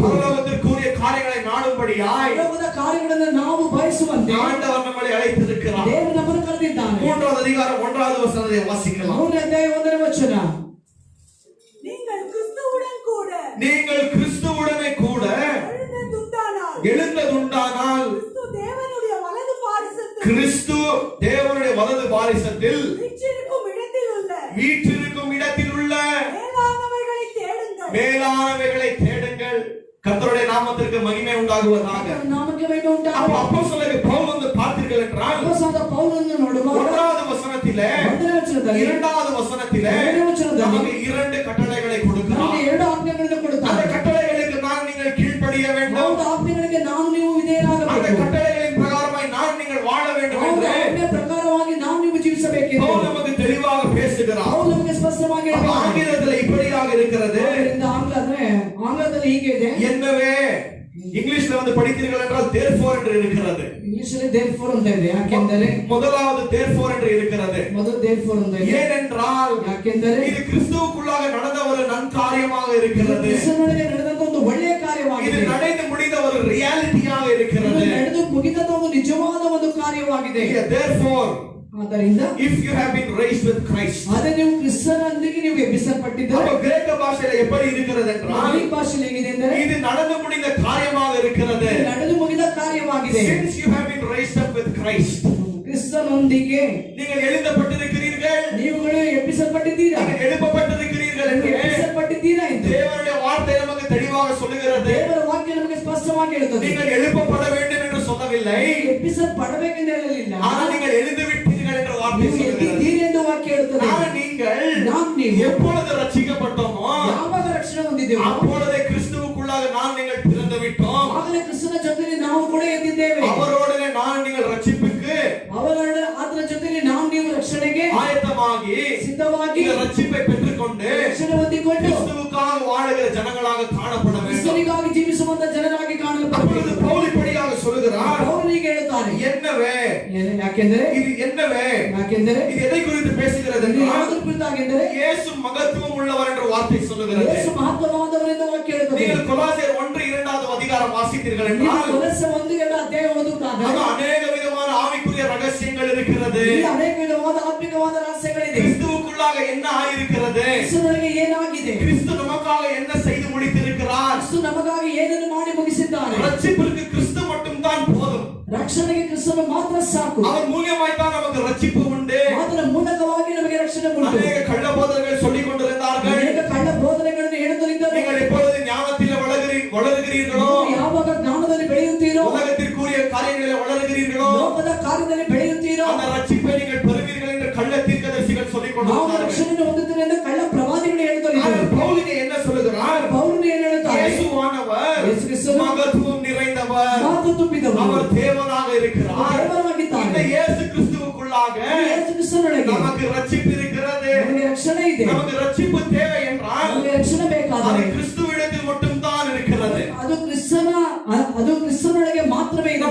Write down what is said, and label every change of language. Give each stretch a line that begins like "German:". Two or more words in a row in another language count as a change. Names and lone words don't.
Tamil: பரலோகத்திற்குரிய காரியங்களை நாடும்படியாய்
Kannada: ಲೋಕದ ಕಾರ್ಯಗಳನ್ನು ನಾವು ಬಯಸುವಂತೆ
Tamil: ஆண்டவர் நம்மை அழைத்திருக்கிறார்.
Kannada: ದೇವರು ನಮ್ಮನ್ನು ಕರೆದಿದ್ದಾನೆ.
Tamil: 3வது அதிகாரம் 1வது வசனத்தை வாசிக்கலாம்.
Kannada: 3ನೇ ಅಧ್ಯಾಯ 1ನೇ ವಚನ.
Tamil: நீங்கள் கிறிஸ்துவுடனே கூட எழுந்ததுண்டானால் கிறிஸ்து தேவனுடைய வலது பாரிசத்தில் வீற்றிருக்கும் இடத்தில் உள்ள மேலானவைகளை தேடுங்கள். கர்த்தருடைய நாமத்திற்கு மகிமை உண்டாகுவதாக.
Kannada: ನಾಮಕ್ಕೆ ಮಹಿಮೆ ಉಂಟಾಗಲಿ.
Tamil: அப்போஸ்தலனாகிய பவுல் வந்து பார்த்தீர்கள் என்றால்
Kannada: அப்போஸ்தலனாದ ಪೌಲನನ್ನು ನೋಡುವಾಗ
Tamil: 1வது வசனத்திலே
Kannada: 1ನೇ ವಚನದಲ್ಲಿ
Tamil: 2வது வசனத்திலே
Kannada: 2ನೇ ವಚನದಲ್ಲಿ
Tamil: நமக்கு 2 கட்டளைகளை கொடுக்கிறார்.
Kannada: ನಮಗೆ 2 ಆಜ್ಞೆಗಳನ್ನು
Tamil: அந்த
Kannada: ಕೊಡುತ್ತಾರೆ.
Tamil: கட்டளைகளுக்கு நான் நீங்கள் கீழ்ப்படிய வேண்டும்.
Kannada: ಹೌದು, ಆಜ್ಞೆಗಳಿಗೆ ನಾನು ನೀವು
Tamil: அந்த
Kannada: ವಿಧೇಯರಾಗಬೇಕು.
Tamil: கட்டளைகளின் பிரகாரமாய் நான் நீங்கள் வாழ வேண்டும்
Kannada: ಹೌದು,
Tamil: என்று
Kannada: ಆಜ್ಞೆ ಪ್ರಕಾರವಾಗಿ ನಾವು ನೀವು ಜೀವಿಸಬೇಕೆಂದು
Tamil: பவுல் நமக்கு தெளிவாக பேசுகிறார்.
Kannada: ಪೌಲ್ ನಮಗೆ ಸ್ಪಷ್ಟವಾಗಿ
Tamil: அப்ப
Kannada: ಹೇಳಿದ್ದಾನೆ.
Tamil: ஆங்கிலத்தில் இப்படியாக இருக்கிறது.
Kannada: ಆದ್ದರಿಂದ ಆಂಗ್ಲದಲ್ಲಿ ಹೀಗೆ ಇದೆ.
Tamil: என்னவே இங்கிலீஷ்ல வந்து படித்தீர்கள் என்றால் therefore என்று இருக்கிறது.
Kannada: ಇಂಗ್ಲಿಷಲ್ಲಿ therefore ಅಂತ ಇದೆ. ಯಾಕೆಂದರೆ
Tamil: முதலாவது therefore என்று இருக்கிறது.
Kannada: ಮೊದಲು therefore ಅಂತ ಇದೆ.
Tamil: ஏனென்றால்
Kannada: ಯಾಕೆಂದರೆ
Tamil: இது கிறிஸ்துவுக்குள்ளாக நடந்த ஒரு நன்காரியமாக இருக்கிறது.
Kannada: ಕ್ರಿಸ್ತನೊಳಗೆ ನಡೆದಂತ ಒಂದು ಒಳ್ಳೆಯ
Tamil: இது
Kannada: ಕಾರ್ಯವಾಗಿದೆ.
Tamil: நடந்து முடிந்த ஒரு ரியாலிட்டியாக இருக்கிறது.
Kannada: ಇದು ನಡೆದು ಮುಗಿದಂತ ಒಂದು ನಿಜವಾದ ಒಂದು ಕಾರ್ಯವಾಗಿದೆ.
English: therefore
Kannada: ಆದ್ದರಿಂದ
English: if you have been raised with Christ
Kannada: ಅದೇ ನೀವು ಕ್ರಿಸ್ತನೊಂದಿಗೆ ನೀವು ಎಬ್ಬಿಸಲ್ಪಟ್ಟಿದ್ದೀರಿ.
Tamil: அப்ப கிரேக்க பாஷையில எப்படி இருக்கிறது என்றால்
Kannada: ಈ ಭಾಷೆಯಲ್ಲಿ ಹೇಗಿದೆ ಅಂದರೆ
Tamil: இது நடந்து முடிந்த காரியமாக இருக்கிறது.
Kannada: ನಡೆದು ಮುಗಿದ ಕಾರ್ಯವಾಗಿದೆ.
English: Since you have been raised up with Christ
Kannada: ಕ್ರಿಸ್ತನೊಂದಿಗೆ
Tamil: நீங்கள் எழுந்தப்பட்டிருக்கிறீர்கள்,
Kannada: ನೀವುಗಳು ಎಬ್ಬಿಸಲ್ಪಟ್ಟಿದ್ದೀರಾ,
Tamil: நீங்கள் எழுப்பப்பட்டிருக்கிறீர்கள் என்று
Kannada: ಎಬ್ಬಿಸಲ್ಪಟ್ಟಿದ್ದೀರಾ ಎಂದು
Tamil: தேவனுடைய வார்த்தை நமக்கு தெளிவாக சொல்லுகிறது.
Kannada: ದೇವರ ವಾಕ್ಯ ನಮಗೆ ಸ್ಪಷ್ಟವಾಗಿ ಹೇಳುತ್ತದೆ.
Tamil: நீங்கள் எழுப்பப்பட வேண்டும் என்று சொல்லவில்லை,
Kannada: ಎಬ್ಬಿಸಲ್ಪಡಬೇಕೆಂದು ಹೇಳಲಿಲ್ಲ.
Tamil: ஆனால் நீங்கள் எழுந்து விட்டீர்கள் என்று வார்த்தை
Kannada: ನೀವು
Tamil: சொல்லுகிறது.
Kannada: ಎದ್ದಿದ್ದೀರಿ ಎಂದು ವಾಕ್ಯ ಹೇಳುತ್ತದೆ.
Tamil: நான் நீங்கள் எப்பொழுது ரட்சிக்கப்பட்டோமோ
Kannada: ಯಾವಾಗ ರಕ್ಷಣೆ ಹೊಂದಿದ್ದೇವೆ
Tamil: அப்பொழுதே கிறிஸ்துவுக்குள்ளாக நான் நீங்கள் பிறந்து விட்டோம்.
Kannada: ಆಗಲೇ ಕ್ರಿಸ್ತನ ಜೊತೆಯಲ್ಲಿ ನಾವು ಕೂಡ ಎದ್ದಿದ್ದೇವೆ.
Tamil: அவரோடனே நான் நீங்கள் ரட்சிப்புக்கு
Kannada: ಆತನ ಜೊತೆಯಲ್ಲಿ ನಾವು ನೀವು ರಕ್ಷಣೆಗೆ
Tamil: ஆயத்தமாகி
Kannada: ಸಿದ್ಧವಾಗಿ
Tamil: இந்த ரட்சிப்பை பெற்றுக்கொண்டு
Kannada: ರಕ್ಷಣೆ ಹೊಂದಿಕೊಂಡು
Tamil: கிறிஸ்துவுக்காக வாழுகிற ஜனங்களாக காணப்பட வேண்டும்.
Kannada: ಕ್ರಿಸ್ತನಿಗಾಗಿ ಜೀವಿಸುವಂತ ಜನರಾಗಿ
Tamil: அப்பொழுது
Kannada: ಕಾಣಲ್ಪಡಬೇಕು.
Tamil: பவுல் இப்படியாக சொல்லுகிறார்,
Kannada: ಪೌಲನಿಗೆ ಹೇಳುತ್ತಾರೆ,
Tamil: என் என்னவே
Kannada: ಯಾಕೆಂದರೆ
Tamil: இது என்னவே
Kannada: ಯಾಕೆಂದರೆ
Tamil: இது எதை குறித்து பேசுகிறது
Kannada: ಇದು
Tamil: என்றால்
Kannada: ಯಾವುದರ ಕುರಿತಾಗೆಂದರೆ
Tamil: இயேசு மகத்துவம் உள்ளவர் என்ற வார்த்தை சொல்லுகிறது.
Kannada: ಯೇಸು ಮಹತ್ವವಾದವರೆಂದು ವಾಕ್ಯ ಹೇಳುತ್ತದೆ.
Tamil: நீங்கள் கொலோசியர் 1:2 அதிகாரம் வாசித்தீர்கள் என்றால்
Kannada: ಕೊಲೊಸ್ಸೆ 1:2 ಅಧ್ಯಾಯ ಓದುವುದಾದರೆ
Tamil: அங்க அநேக விதமான ஆவிக்குரிய ரகசியங்கள் இருக்கிறது.
Kannada: ಇಲ್ಲಿ ಅನೇಕ ವಿಧವಾದ ಆತ್ಮಿಕವಾದ ರಹಸ್ಯಗಳಿದೆ.
Tamil: கிறிஸ்துவுக்குள்ளாக என்ன ஆயிருக்கிறது,
Kannada: ಕ್ರಿಸ್ತನಿಗೆ ಏನಾಗಿದೆ,
Tamil: கிறிஸ்து நமக்காக என்ன செய்து முடித்திருக்கிறார்,
Kannada: ಕ್ರಿಸ್ತ ನಮಗಾಗಿ ಏನನ್ನು ಮಾಡಿ ಮುಗಿಸಿದ್ದಾನೆ.
Tamil: ரட்சிப்பிற்கு கிறிஸ்து மட்டும் தான் போதும்.
Kannada: ರಕ್ಷಣೆಗೆ ಕ್ರಿಸ್ತನು ಮಾತ್ರ ಸಾಕು.
Tamil: அவர் மூலியமாய் தான் நமக்கு ரட்சிப்பு உண்டு.
Kannada: ಅದರ ಮೂಲಕವಾಗಿ ನಮಗೆ ರಕ್ಷಣೆ ಉಂಟು.
Tamil: அநேக கள்ள போதகர்கள் சொல்லிக் கொண்டிருந்தார்கள்.
Kannada: ಅನೇಕ ಕಳ್ಳ ಬೋಧನೆಗಳನ್ನು ಹೇಳುತ್ತಿದ್ದಾರೆ.
Tamil: நீங்கள் எப்பொழுது ஞானத்தில் வளருகிறீர்களோ,
Kannada: ಯಾವಾಗ ಜ್ಞಾನದಲ್ಲಿ ಬೆಳೆಯುತ್ತೀರೋ,
Tamil: உலகத்திற்குரிய காரியங்களில் வளருகிறீர்களோ,
Kannada: ಲೋಕದ ಕಾರ್ಯದಲ್ಲಿ ಬೆಳೆಯುತ್ತೀರೋ,
Tamil: அந்த ரட்சிப்பை நீங்கள் பெறுவீர்கள் என்று கள்ள தீர்க்கதரிசிகள் சொல்லிக்
Kannada: ನಾವು
Tamil: கொண்டிருந்தார்கள்.
Kannada: ರಕ್ಷಣೆಯನ್ನು ಹೊಂದುತ್ತೇವೆ ಎಂದು ಕಳ್ಳ ಪ್ರವಾದಿಗಳು ಹೇಳುತ್ತಾರೆ.
Tamil: ஆனால் பவுல் இங்கே என்ன சொல்லுகிறார்?
Kannada: ಪೌಲನು ಏನು ಹೇಳುತ್ತಾರೆ?
Tamil: இயேசுவானவர்
Kannada: ಯೇಸು ಕ್ರಿಸ್ತನು
Tamil: மகத்துவம் நிறைந்தவர்,
Kannada: ಮಾತು ತುಂಬಿದವನು,
Tamil: அவர் தேவனாக இருக்கிறார்.
Kannada: ದೇವರಾಗಿದ್ದಾನೆ.
Tamil: இந்த இயேசு கிறிஸ்துவுக்குள்ளாக
Kannada: ಯೇಸು ಕ್ರಿಸ್ತನೊಳಗೆ
Tamil: நமக்கு ரட்சிப்பு இருக்கிறது.
Kannada: ನಮಗೆ ರಕ್ಷಣೆ ಇದೆ.
Tamil: நமக்கு ரட்சிப்பு தேவை என்றால்
Kannada: ನಮಗೆ ರಕ್ಷಣೆ
Tamil: அது
Kannada: ಬೇಕಾದರೆ
Tamil: கிறிஸ்துவிடத்தில் மட்டும் தான் இருக்கிறது.
Kannada: ಅದು ಕ್ರಿಸ್ತನೊಳಗೆ ಮಾತ್ರವೇ ಇದೆ.